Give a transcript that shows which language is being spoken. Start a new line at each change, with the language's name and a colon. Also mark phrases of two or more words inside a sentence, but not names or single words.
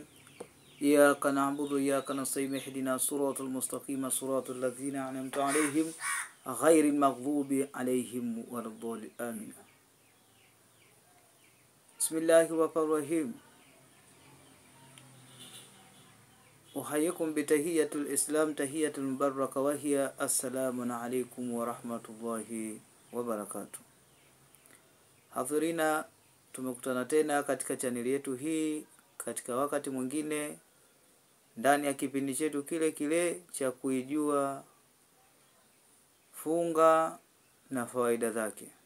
Arabic: إياك نعبد وإياك نستعين اهدنا الصراط المستقيم صراط الذين أنعمت عليهم غير المغضوب عليهم ولا الضالين آمين. بسم الله الرحمن الرحيم. أحييكم بتحية الإسلام تحية المباركة وهي السلام عليكم ورحمة الله وبركاته.
Swahili: Hadhirina, tumekutana tena katika chaneli yetu hii katika wakati mwingine ndani ya kipindi chetu kile kile cha kuijua funga na fawaida zake.